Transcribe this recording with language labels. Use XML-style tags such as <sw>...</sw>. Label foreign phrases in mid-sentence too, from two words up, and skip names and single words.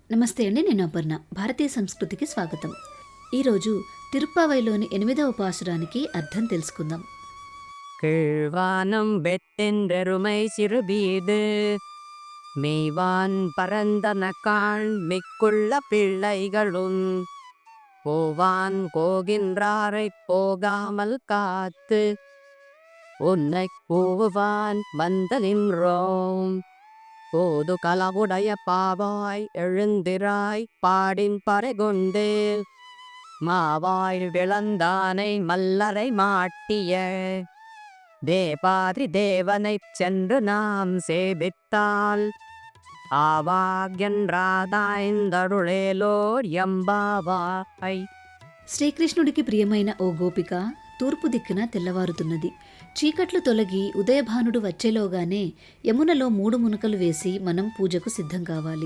<te>నమస్తే అండి, నేను అపర్ణ. భారతీయ సంస్కృతికి స్వాగతం. ఈరోజు తిరుప్పావైలోని 8వ పాసురానికి అర్థం తెలుసుకుందాం.</te> <ta>கீழ்வானம் வெட்டென்றெருமை சிறுபீது மெய்வான் பரந்தனக்காள் மிக்குள்ள பிள்ளைகளும் போவான் போகின்றாரைப் போகாமல் காத்து உன்னைக் கூவுவான் வந்து நின்றோம். போது களவுடைய பாவாய் எழுந்திராய் பாடின் பறைகொண்டு மாவாய் விளந்தானை மல்லரை மாட்டிய தேவாதி தேவனைச் சென்று நாம் சேவித்தால் ஆவா என்று ஆராய்ந்து அருளேலோர் எம்பாவாய்.</ta> <te>శ్రీకృష్ణుడికి ప్రియమైన ఓ గోపిక తూర్పు దిక్కున తెల్లవారుతున్నది. చీకట్లు తొలగి ఉదయభానుడు వచ్చేలోగానే యమునలో 3 మునకలు వేసి మనం పూజకు సిద్ధం కావాలి.</te>